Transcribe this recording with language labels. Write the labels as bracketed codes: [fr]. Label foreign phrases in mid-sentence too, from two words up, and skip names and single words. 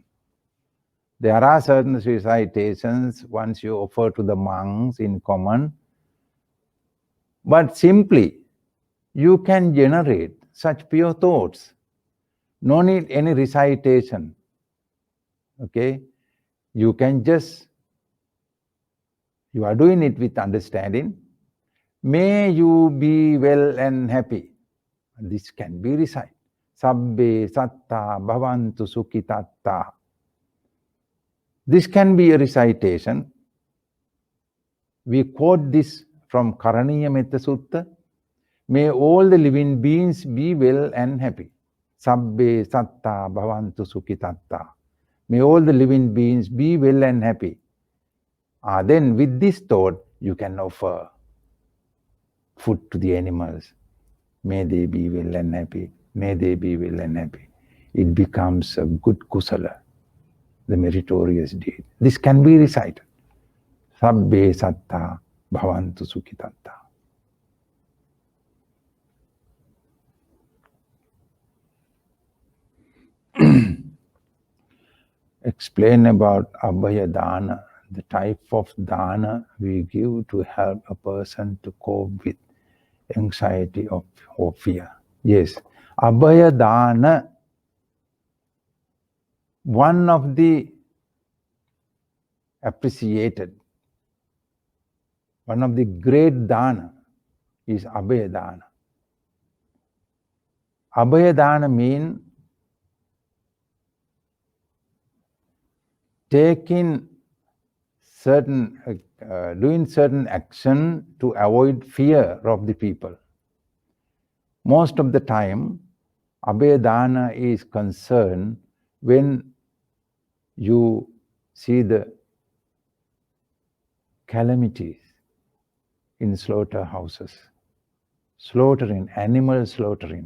[en] There are certain recitations once you offer to the monks in common, but simply you can generate such pure thoughts. No need any recitation. Okay, you can just, you are doing it with understanding. May you be well and happy. This can be recited. [pi] Sabbe satta bhavantu sukhitatta. [en] This can be a recitation. We quote this from Karaniya Metta Sutta. May all the living beings be well and happy. [pi] Sabbe satta bhavantu sukhitatta. [en] May all the living beings be well and happy. Then with this thought, you can offer food to the animals. May they be well and happy. May they be well and happy. It becomes a good kusala, the meritorious deed. This can be recited. [pi] Sabbe satta bhavantu sukhitatta. [en] Explain about [pi] abhaya dana, [en] the type of dana we give to help a person to cope with anxiety or fear. Yes, [pi] abhaya dana, [en] one of the appreciated, one of the great dana is [pi] abhaya dana. Abhaya dana [en] means taking certain, doing certain action to avoid fear of the people. Most of the time, Abhedana is concerned when you see the calamities in slaughterhouses, slaughtering, animal slaughtering.